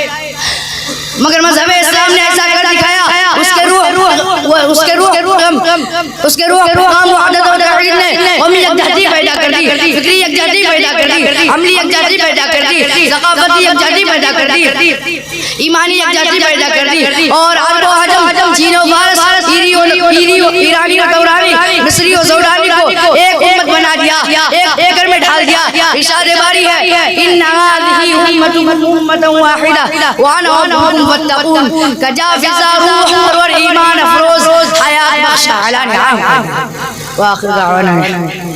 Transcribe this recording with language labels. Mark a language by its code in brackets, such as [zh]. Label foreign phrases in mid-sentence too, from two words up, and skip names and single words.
[ur] مگر مذہب اسلام نے ایسا کر دکھایا, اس کے روح پیغام وحدت و توحید نے قومی یکجہتی پیدا کر دی, فکری یکجہتی پیدا کر دی, عملی یکجہتی پیدا کر دی, ثقافتی یکجہتی پیدا کر دی, ایمانی یکجہتی پیدا کر دی, اور عرب و عجم, چین و فارس, ایرانی و تورانی, مصری و سودانی کو ایک امت بنا دیا, ایک ایکڑ میں ڈھال دیا. ارشاد باری ہے, [ar] ان هذه امة واحدة وانا ربكم فاتقون, [ur] کجا فضا روح اور ایمان افروز حیات بخش اعلی نعام. [ar] واخر دعوانا